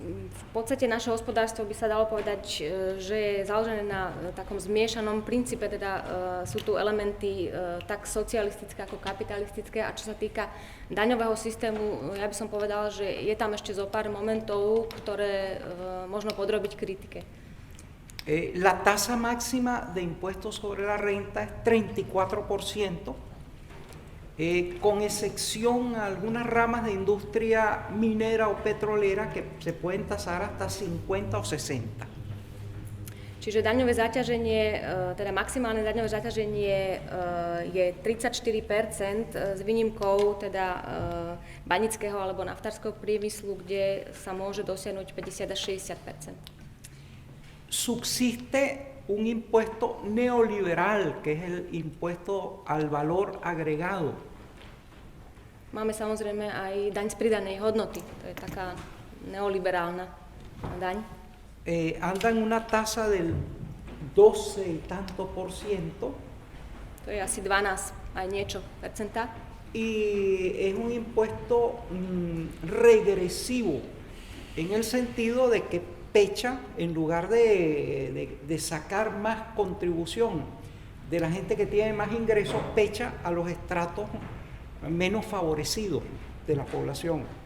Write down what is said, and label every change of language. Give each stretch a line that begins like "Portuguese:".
Slovak: V podstate naše hospodárstvo by sa dalo povedať, že je založené na takom zmiešanom princípe, teda sú tu elementy tak socialistické ako kapitalistické, a čo sa týka daňového systému, ja by som povedala, že je tam ešte zo pár momentov, ktoré možno podrobiť kritike.
Spanish: La tasa máxima de impuestos sobre la renta es 34%. Con excepción a algunas ramas de industria minera o petrolera que se pueden tasar hasta 50 o 60.
Slovak: Čiže daňové zaťaženie, teda maximálne daňové zaťaženie je 34% s výnimkou teda banického alebo naftárskeho priemyslu, kde sa môže dosiahnuť 50 až 60%.
Spanish: Subsiste un impuesto neoliberal, que es el impuesto al valor agregado.
Slovak: Máme samozrejme aj daň z pridanej hodnoty, to je taká neoliberálna daň.
Spanish: Anda en una tasa del 12 y tanto por ciento.
Slovak: To je asi 12 aj niečo percenta.
Spanish: Y es un impuesto regresivo, en el sentido de que pecha, en lugar de sacar más contribución de la gente que tiene más ingresos, pecha a los estratos menos favorecidos de la población.